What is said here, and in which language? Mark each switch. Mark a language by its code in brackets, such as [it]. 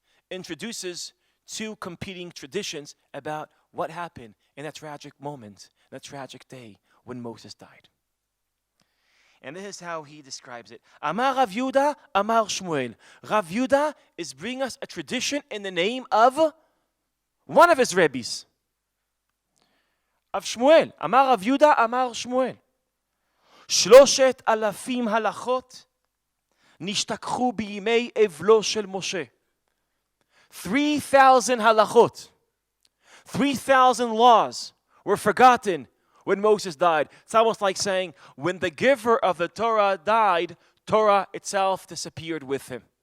[en] introduces two competing traditions about what happened in that tragic moment, that tragic day when Moses died. And this is how he describes it. [arc] Amar Rav Yehuda, Amar Shmuel. [en] Rav Yehuda is bringing us a tradition in the name of one of his rabbis, of Shmuel. [arc] Amar Rav Yehuda, Amar Shmuel. [he] 3,000 הלכות נשתכחו בימי אבלו של משה. [en] 3,000 halachot, 3,000 laws were forgotten when Moses died. It's almost like saying, when the giver of the Torah died, Torah itself disappeared with him.